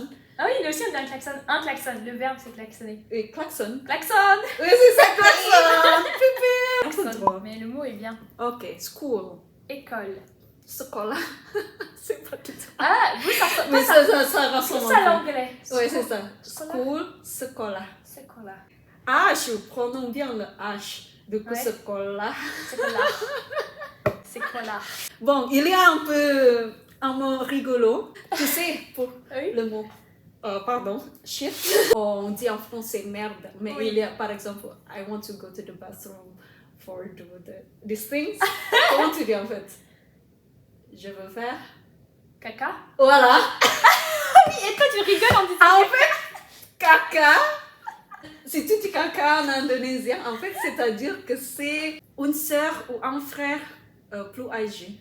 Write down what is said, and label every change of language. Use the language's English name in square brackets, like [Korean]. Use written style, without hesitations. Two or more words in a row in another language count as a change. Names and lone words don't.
[French] Ah oui, nous aussi on dit un klaxon. Un klaxon, le verbe c'est klaxonner. Et klaxon. Klaxon. Oui, c'est ça, klaxon. Pip pip. C'est drôle. Mais le mot est bien. [English] Ok, school. [French] École. Sekolah. C'est pas tout ça. Ah, vous ça Mais ça ça ressemble ça un peu. l'anglais. Oui, c'est ça. [Indonesian] Sekolah. School, sekolah. [French] C'est quoi là? H, prononce bien le H. Du coup, Ouais. [Indonesian] sekolah. [French] C'est quoi là? C'est quoi là? Bon, il y a un peu un mot rigolo. Tu sais, pour Oui. le mot, pardon, shit. On dit en français merde. Mais Oui. il y a, par exemple, [English] I want to go to the bathroom for these things. [French] Comment tu dis en fait? Je veux faire. Caca. Voilà. Et toi tu rigoles en disant. En fait, caca. Si tu dis caca en indonésien, en fait, c'est-à-dire que c'est une sœur ou un frère plus âgé.